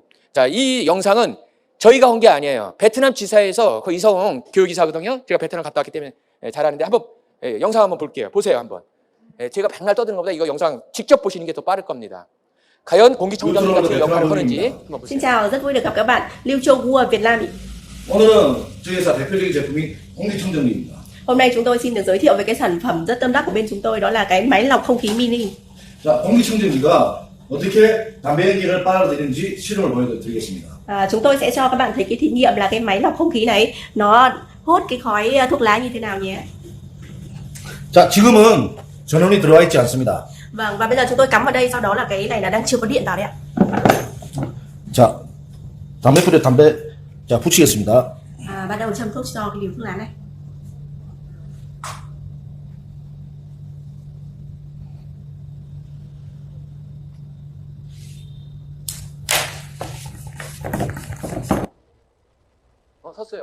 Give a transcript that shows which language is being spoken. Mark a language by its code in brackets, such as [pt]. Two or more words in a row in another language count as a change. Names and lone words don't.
[ko] 자, 이 영상은 저희가 한 게 아니에요. 베트남 지사에서 그 이성웅 교육이사거든요. 제가 베트남 갔다 왔기 때문에 잘하는데 한번 영상 한번 볼게요. 보세요 한번. 제가 백날 떠드는 것보다 이거 영상 직접 보시는 게 더 빠를 겁니다. 과연 공기청정기 같은 역할을 하는지 한번 보세요. [vi] Xin chào, rất vui được gặp các bạn. Liu Châu Gu ở Việt Nam. [ko] 오늘은 저희 회사 대표적인 제품이 공기청정기입니다. [vi] Hôm nay chúng tôi xin được giới thiệu về cái sản phẩm rất tâm đắc của bên chúng tôi, đó là cái máy lọc không khí mini. [ko] 자, 공기청정기가 어떻게 담배 연기를 빨아들이는지 실험을 보여드리겠습니다. [vi] Chúng tôi sẽ cho các bạn thấy cái thí nghiệm là cái máy lọc không khí này nó hút cái khói thuốc lá như thế nào nhé. [ko] 자, 지금은 전원이 들어와 있지 않습니다. [vi] Vâng, và bây giờ chúng tôi cắm vào đây, sau đó là cái này là đang chưa có điện vào đấy ạ. [ko] 자, 담배불에 담배 자 붙이겠습니다. [vi] Bắt đầu châm thuốc cho cái liều thuốc lá này. [ko] 섰어요.